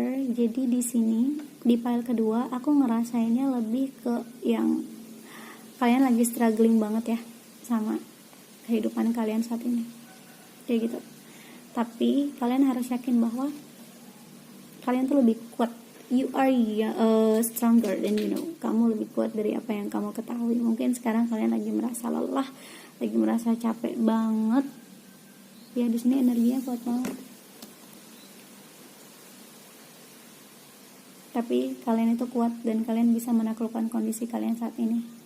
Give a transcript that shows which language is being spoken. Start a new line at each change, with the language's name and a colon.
Indonesian: Jadi di sini di pile kedua aku ngerasainnya lebih ke yang kalian lagi struggling banget ya sama kehidupan kalian saat ini, kayak gitu. Tapi kalian harus yakin bahwa kalian tuh lebih kuat.
English: You are stronger than you know.
Indonesian: Kamu lebih kuat dari apa yang kamu ketahui. Mungkin sekarang kalian lagi merasa lelah, lagi merasa capek banget. Ya, di sini energinya kuat banget. Tapi kalian itu kuat dan kalian bisa menaklukkan kondisi kalian saat ini.